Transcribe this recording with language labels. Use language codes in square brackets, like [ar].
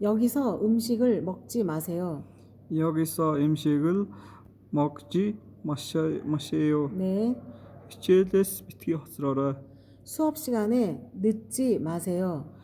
[ko] 여기서 음식을 먹지 마세요. 여기서 음식을 먹지 마세요. 네. [mn] хичээлээс битгий хоцроорой. [ko] 수업 시간에 늦지 마세요.